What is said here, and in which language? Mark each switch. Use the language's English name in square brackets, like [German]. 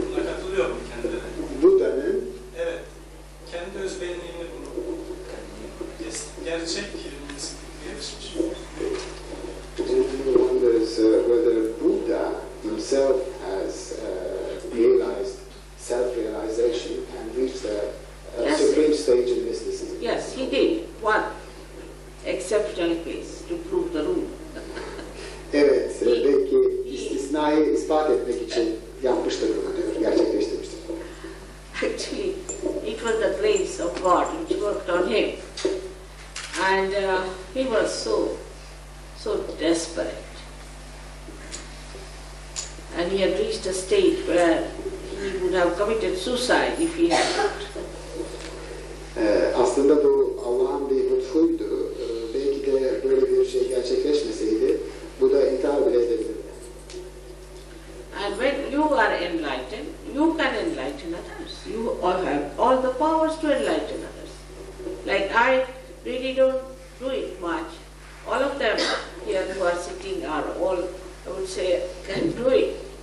[Turkish] Buna katılıyor mu kendileri? Buda'nın Evet, kendi özbenliğini bulup gerçek mistikliğe erişmiş midir? [English] gentleman wonders whether Buddha himself has realized self-realization and reached a supreme stage in mysticism. Yes, he did. One exceptional case to prove the rule. [Turkish] Evet, belki istisnayı ispat etmek için yapmıştır bunu diyor, gerçekleştirmiştir. [English] Actually, it was the grace of God which worked on him. And he was so desperate. And he had reached a state where he would have committed suicide if he had not. [Turkish] Aslında bu Allah'ın bir lütfuydu. Belki de böyle bir şey gerçekleşmeseydi bu da intihar bile edebilirdi. [English] And when you are enlightened, you can enlighten others. You all have all the powers to enlighten others. Like I really don't do it much. All of them here who are sitting are all, I would say, can do it.